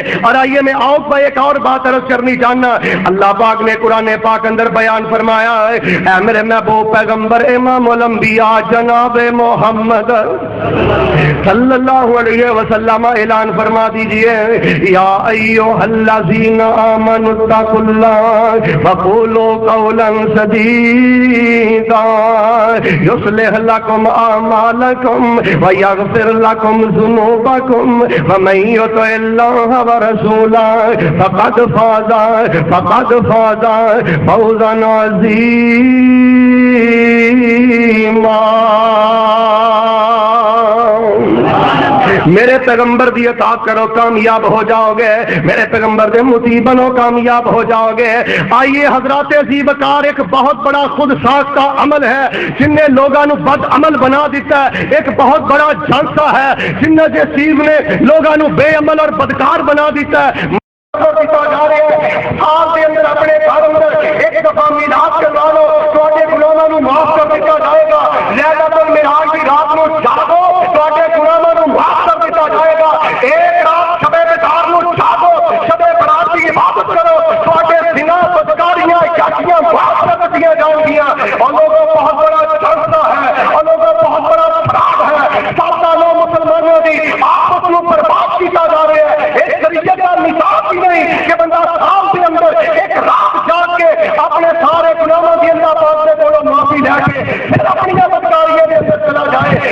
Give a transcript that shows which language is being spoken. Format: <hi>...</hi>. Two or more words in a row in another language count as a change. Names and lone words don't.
<ur>اور آئیے میں آؤ پہ ایک اور بات عرض کرنی چاہنا، اللہ پاک نے قرآن پاک اندر بیان فرمایا ہے، اے میرے محبوب پیغمبر امام الانبیاء جناب محمد صلی اللہ علیہ وسلم اعلان فرما دیجئے،</ur> <ar>یا ایھا الذین آمنوا اتقوا اللہ وقولوا قولا سدیدا یصلح لکم اعمالکم ویغفر لکم ذنوبکم ومن یطع اللہ ورسولہ فقد فاز فوزا عظیما۔</ar> <ur>میرے پیغمبر دی اطاعت کرو کامیاب ہو جاؤ گے، میرے پیغمبر دے مطیع بنو کامیاب ہو جاؤ گے۔ آئیے حضرات عزیز وقار، ایک بہت بڑا خود ساختہ عمل ہے جن نے لوگاں نو بد عمل بنا دیتا ہے، ایک بہت بڑا جھانسا ہے جن نے چیز نے لوگاں نو بے عمل اور بدکار بنا دیتا ہے۔ سال کے اندر اپنے گھر اندر ایک دفعہ میلاد کروا لو،</ur> <pa>تواڈے گناہاں نو معاف کر دتا جائے گا۔ لیلۃ المعراج کی رات نو جاگو، تواڈے گناہاں نو معاف کر دتا جائے گا۔ ایک رات شب بیدار نو جاگو، شب برات کی عبادت کرو، تواڈے زنا بدکاریاں یاچیاں معاف کر دتیاں جان گیاں۔</pa> <ur>اور لوگوں بہت بڑا جھانسا ہے، اور لوگوں بہت بڑا فساد ہے، سادہ لوگ مسلمانوں کی آپس میں برباد کیتا جا رہا ہے۔ ایک شریعت کا نصاب ہی نہیں کہ بندہ سال کے اندر ایک رات جاگ کے اپنے سارے گناہوں کی اللہ پاک سے بولو معافی لے کے پھر اپنی بدکاریوں کے اندر چلا جائے۔</ur>